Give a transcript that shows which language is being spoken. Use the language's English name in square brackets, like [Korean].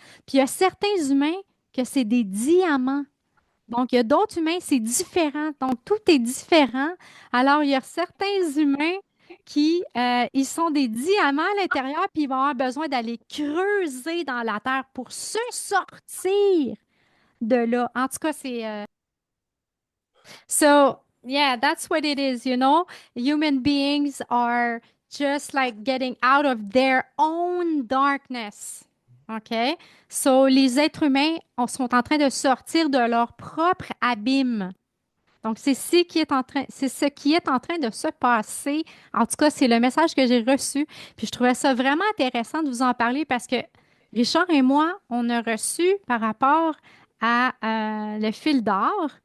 [French] Puis il y a certains humains que c'est des diamants. Donc, il y a d'autres humains, c'est différent. Donc, tout est différent. Alors, il y a certains humains qui, ils sont des diamants à l'intérieur, puis ils vont avoir besoin d'aller creuser dans la terre pour se sortir de là. En tout cas, c'est... [English] So, yeah, that's what it is, you know? Human beings are just like getting out of their own darkness. OK? [French] So, les êtres humains sont en train de sortir de leur propre abîme. Donc, c'est ce qui est en train de se passer. En tout cas, c'est le message que j'ai reçu. Puis je trouvais ça vraiment intéressant de vous en parler parce que Richard et moi, on a reçu par rapport à le fil d'or